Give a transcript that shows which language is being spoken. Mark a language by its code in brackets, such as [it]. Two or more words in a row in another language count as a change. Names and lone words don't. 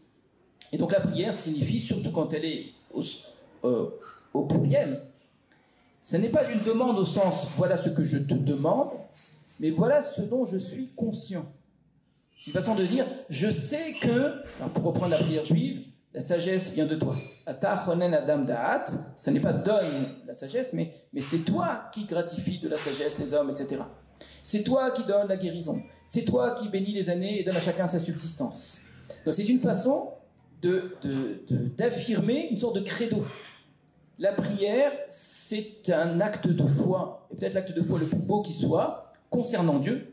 [fr] Et donc la prière signifie, surtout quand elle est au pluriel, ce n'est pas une demande au sens voilà ce que je te demande, mais voilà ce dont je suis conscient. C'est une façon de dire, je sais que, alors pour reprendre la prière juive, la sagesse vient de toi. [he] אתה חונן אדם דעת, [fr] ça n'est pas donne la sagesse, mais c'est toi qui gratifie de la sagesse les hommes, etc. C'est toi qui donne la guérison. C'est toi qui bénis les années et donne à chacun sa subsistance. Donc c'est une façon d'affirmer une sorte de credo. La prière, c'est un acte de foi, et peut-être l'acte de foi le plus beau qui soit, concernant Dieu.